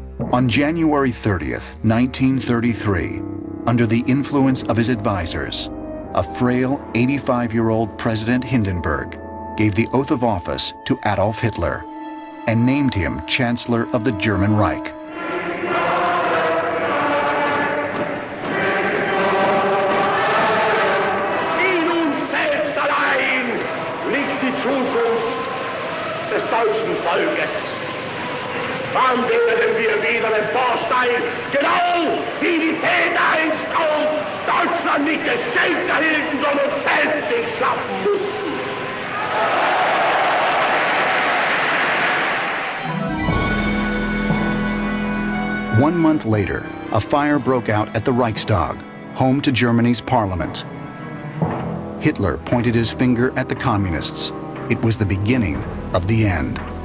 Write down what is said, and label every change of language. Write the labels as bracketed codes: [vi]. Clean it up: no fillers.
[en] On January 30th, 1933, under the influence of his advisors, a frail 85-year-old President Hindenburg gave the oath of office to Adolf Hitler and named him Chancellor of the German Reich. [de] In uns selbst allein liegt die Zukunft des deutschen Volkes. Wann werden wir wieder emporsteigen, genau wie die Väter einst auch Deutschland nicht es selbst erhielten, sondern selbst sich schaffen mussten. [en] 1 month later, a fire broke out at the Reichstag, home to Germany's parliament. Hitler pointed his finger at the communists. It was the beginning of the end.